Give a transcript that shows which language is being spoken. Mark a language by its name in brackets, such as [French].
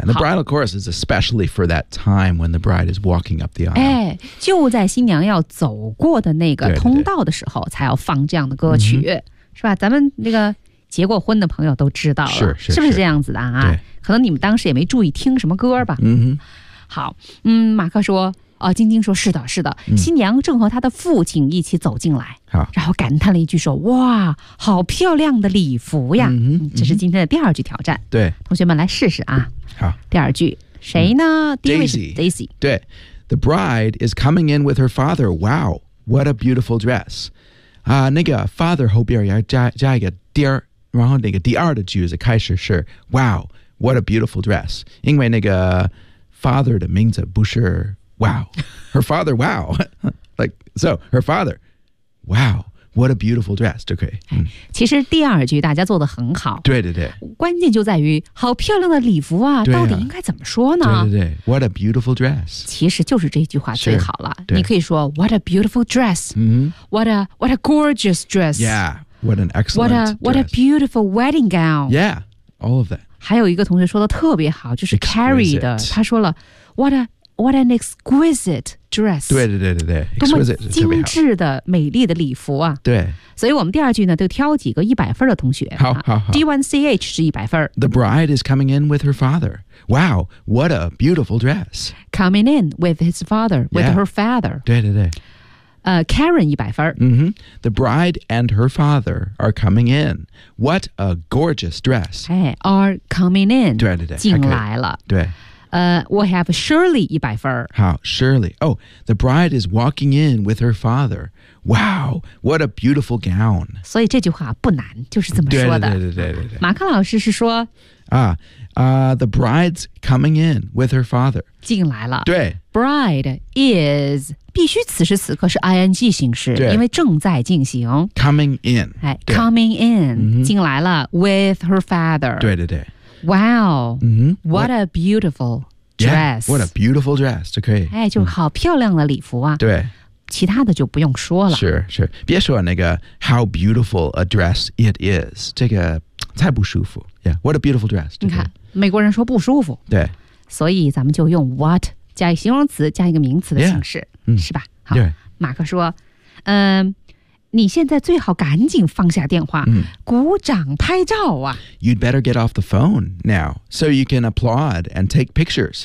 [English] And the bridal chorus is especially for that time when the bride is walking up the aisle. [Chinese] 哎，就在新娘要走过的那个通道的时候才要放这样的歌曲。对对对。是吧，咱们那个结过婚的朋友都知道了。是是是。是不是这样子的啊？对。可能你们当时也没注意听什么歌吧。嗯哼，好，马克说，晶晶说，是的，是的、新娘正和她的父亲一起走进来，好，然后感叹了一句说，哇，好漂亮的礼服呀。嗯，这是今天的第二句挑战。对、同学们来试试啊。好，第二句谁呢？第一位是 [English] Daisy。对 ，The bride is coming in with her father. Wow, what a beautiful dress. [Chinese] 啊、那个 father 后边要加一个第二，然后那个第二的句子开始是 Wow。 [English] What a beautiful dress. [Chinese] 因为那个 [English] father [Chinese] 的名字不是 [English] wow. Her father, wow. Like, so, her father, wow. What a beautiful dress. [Chinese] 就可以。其实第二句大家做得很好。对对对。关键就在于好漂亮的礼服 啊，对啊，到底应该怎么说呢？ [English] 对对对。What a beautiful dress. [Chinese] 其实就是这句话最好了。对，你可以说 [English] what a beautiful dress.、 Mm-hmm. What a gorgeous dress. Yeah. What an excellent dress. What a beautiful wedding gown. Yeah. All of that. [Chinese] 还有一个同学说的特别好，就是 Carrie 的、 [English] exquisite. [Chinese] 他说了 [English] What an exquisite dress. [Chinese] 对对对对对，多么精致的美丽的礼服啊。对，所以我们第二句呢就挑几个100分的同学。好好好。 D1CH 是100分。 [English] The bride is coming in with her father. Wow, what a beautiful dress. Coming in with his father, with、yeah. her father. [Chinese] 对对对。 Karen 100分。 Mm-hmm. [English] The bride and her father are coming in. What a gorgeous dress. Hey, are coming in. [Chinese] 对对对。进来了。对。 [English] We have Shirley 100分。好 ,Shirley. Oh, the bride is walking in with her father. Wow, what a beautiful gown. [Chinese] 所以这句话不难，就是这么说的。对。马克老师是说 [English] The bride's coming in with her father. [Chinese] 进来了。对。 [English] Bride is, [Chinese] 必须此时此刻是 ing 形式，因为正在进行。 [English] Coming in. Coming in, [Chinese] 进来了 [English] with her father. [Chinese] 对。 [English] Wow, what a beautiful dress. Yeah, what a beautiful dress, [Chinese] 就可以。哎，就好漂亮的礼服啊。对。其他的就不用说了。是。别说那个 [English] how beautiful a dress it is, [Chinese] 这个太不舒服。 [English] Yeah, what a beautiful dress. [Chinese] 你看美国人说不舒服。对。所以咱们就用 what 加一个形容词加一个名词的形式。 [English] Yeah, [Chinese] 是吧。好。Yeah. 马克说你现在最好赶紧放下电话鼓掌拍照啊。 [English] You'd better get off the phone now, so you can applaud and take pictures.